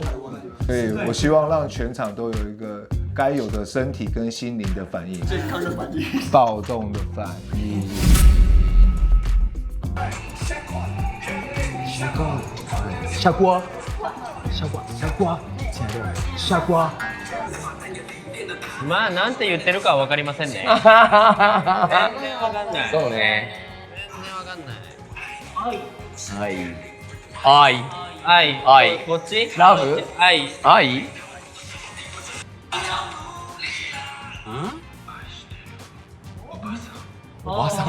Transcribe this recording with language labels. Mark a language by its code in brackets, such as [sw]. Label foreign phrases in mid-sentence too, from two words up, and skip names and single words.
[zh] 所以我希望让全场都有一个该有的身体跟心灵的反应，健康的反应，暴动的反应。下瓜，亲爱的，下瓜。 [ja] まあなんて言ってるかは分かりませんね。全然分かんない。そうね。全然分かんない。愛。こっち？ラブ？愛？おばさん？